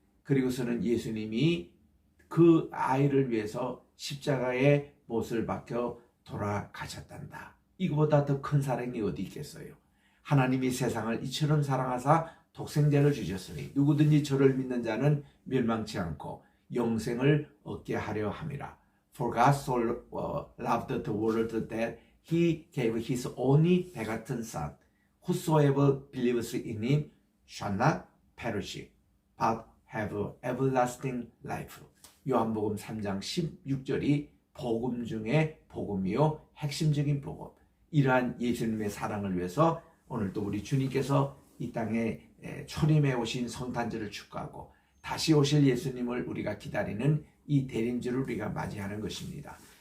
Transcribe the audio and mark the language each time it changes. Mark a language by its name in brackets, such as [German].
[Korean] 그리고서는 예수님이 그 아이를 위해서 십자가의 못을 박혀 돌아가셨단다. 이거보다 더 큰 사랑이 어디 있겠어요. 하나님이 세상을 이처럼 사랑하사 독생자를 주셨으니 누구든지 저를 믿는 자는 멸망치 않고 영생을 얻게 하려 함이라. [English] For God so loved the world that he gave his only begotten Son, whosoever believes in him shall not perish, but have everlasting life. [Korean] 요한복음 3장 16절이 복음 중에 복음이요 핵심적인 복음. 이러한 예수님의 사랑을 위해서 오늘도 우리 주님께서 이 땅에 초림해 오신 성탄절을 축하하고 다시 오실 예수님을 우리가 기다리는 이 대림절을 우리가 맞이하는 것입니다.